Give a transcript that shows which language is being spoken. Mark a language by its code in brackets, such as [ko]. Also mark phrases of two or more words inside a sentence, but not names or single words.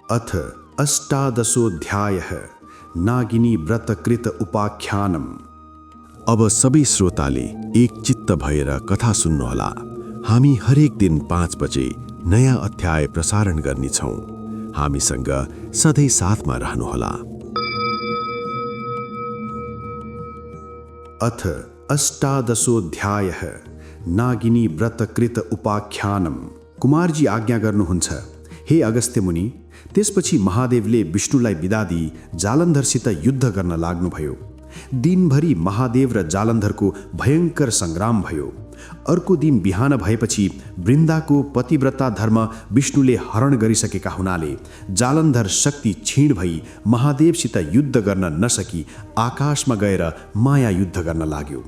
[sa] अथ अष्टादशोऽध्यायः नागिनी व्रतकृत उपाख्यानम्। [ne] अब सबै श्रोताले एक चित्त भएर कथा सुन्नुहोला। हामी हरेक दिन 5 बजे नयाँ अध्याय प्रसारण गर्नेछौँ। हामीसँग सधैँ साथमा रहनुहोला। [sa] अथ अष्टादशोऽध्यायः नागिनी व्रतकृत उपाख्यानम्। [ne] कुमारजी आज्ञा गर्नुहुन्छ, हे अगस्त्य मुनि। त्यसपछि महादेवले विष्णुलाई बिदा दिई जालन्धरसित युद्ध गर्न लाग्नुभयो। दिनभरि महादेव र जालन्धरको भयङ्कर सङ्ग्राम भयो। अर्को दिन बिहान भएपछि वृन्दाको पतिव्रता धर्म विष्णुले हरण गरिसकेका हुनाले जालन्धर शक्ति क्षीण भई महादेवसित युद्ध गर्न नसकी आकाशमा गएर माया युद्ध गर्न लाग्यो।